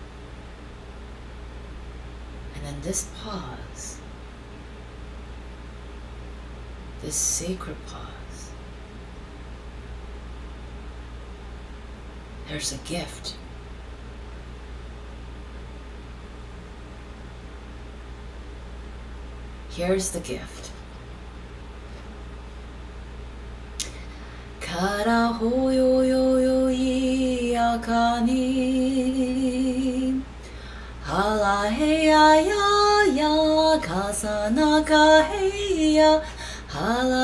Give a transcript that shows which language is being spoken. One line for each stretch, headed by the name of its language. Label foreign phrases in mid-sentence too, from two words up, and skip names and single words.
English: And in this pause, this sacred pause, there's a gift. Here's the gift. Kara ho yo yo yo yi akani hala he ya ya ya kasana ka he ya hala